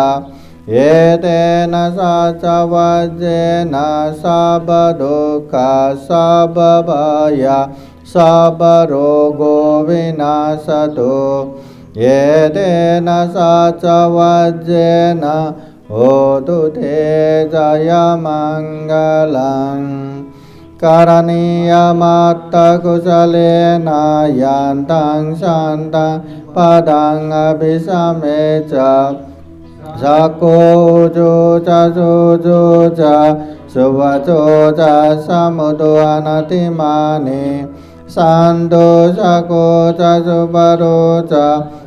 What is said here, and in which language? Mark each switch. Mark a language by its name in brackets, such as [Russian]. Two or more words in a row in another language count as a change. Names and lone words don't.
[Pali] एतेन सच वज्रेण सर्वदुःख सर्वभय सर्वरोगो विनाशतो। एतेन सच वज्रेण होतु ते जयमङ्गलम्। Karaniya kusaleena yantang shantang padang abhisamecha Sako ujuca sujuca suvacoca samudo anatimani Sandu sakoca subaroca